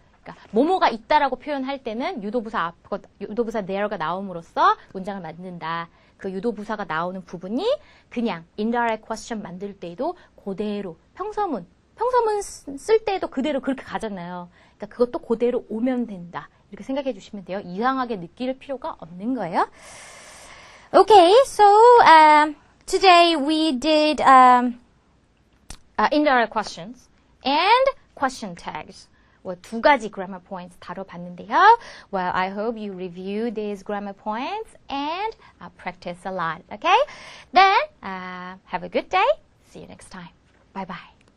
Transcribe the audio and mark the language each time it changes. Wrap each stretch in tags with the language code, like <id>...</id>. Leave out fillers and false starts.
<ko>그러니까 뭐뭐가 있다라고 표현할 때는 유도부사 there가 나옴으로써 문장을 만든다. 그 유도부사가 나오는 부분이 그냥 indirect question 만들 때에도 그대로 평서문 쓸 때에도 그대로 그렇게 가잖아요. 그러니까 그것도 그대로 오면 된다. 이렇게 생각해 주시면 돼요. 이상하게 느낄 필요가 없는 거예요.</ko> <en>Okay, so today we did indirect questions and question tags.</en> <ko>두 가지 grammar points 다뤄봤는데요.</ko> <en>Well, I hope you review these grammar points and practice a lot. Okay? Then have a good day. See you next time. Bye bye.</en>